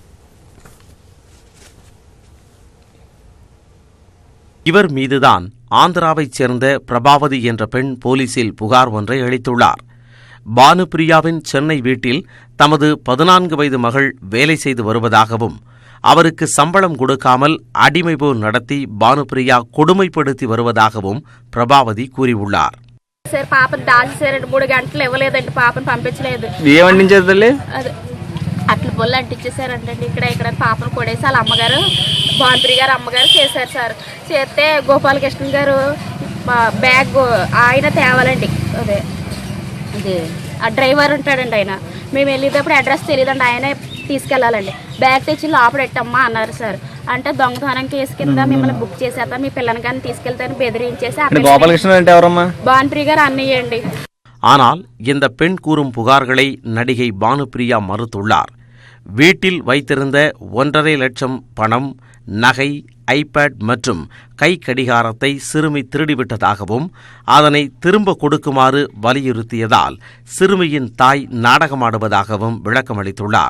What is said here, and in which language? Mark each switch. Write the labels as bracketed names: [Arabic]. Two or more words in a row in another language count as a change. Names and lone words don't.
[Tamil] இவர் மீதுதான் ஆந்திராவைச் சேர்ந்த பிரபாவதி என்ற பெண் போலீசில் புகார் ஒன்றை அளித்துள்ளார். பானுபிரியாவின் சென்னை வீட்டில் தமது 14 வயது மகள் வேலை செய்து வருவதாகவும் அவருக்கு சம்பளம் கொடுக்காமல் அடிமை போல் நடத்தி பானுபிரியா கொடுமைப்படுத்தி வருவதாகவும் பிரபாவதி கூறியுள்ளார். [Telugu] సార్ పాపని దాచేసారు 3 గంటలు ఇవ్వలేదండి, పాపని పంపించలేదు. అట్లా బొల్లు అంటించేసారంటే ఇక్కడ పాపను కొడేసి వాళ్ళ అమ్మగారు భానుప్రియ గారు అమ్మగారు చేశారు సార్. చేస్తే గోపాలకృష్ణ గారు బ్యాగ్ ఆయన తేవాలండి. అదే ఇది ఆ డ్రైవర్ ఉంటాడండి, ఆయన మేము వెళ్ళేటప్పుడు అడ్రస్ తెలియదండి, ఆయనే తీసుకెళ్లాలండి. బ్యాగ్ తెచ్చి లోపడెట్టమ్మా అన్నారు సార్. అంటే దొంగతనం కేసు కింద మిమ్మల్ని బుక్ చేసేస్తా, మీ పిల్లని కానీ తీసుకెళ్తాను బెదిరించేసి భానుప్రియ గారు అన్నయ్యండి. [Tamil] ஆனால் இந்த பெண் கூறும் புகார்களை நடிகை பானுபிரியா மறுத்துள்ளார். வீட்டில் வைத்திருந்த 1.5 லட்சம் பணம், நகை, ஐபேட் மற்றும் கை கடிகாரத்தை சிறுமி திருடிவிட்டதாகவும் அதனை திரும்ப கொடுக்குமாறு வலியுறுத்தியதால் சிறுமியின் தாய் நாடகமாடுவதாகவும் விளக்கமளித்துள்ளார்.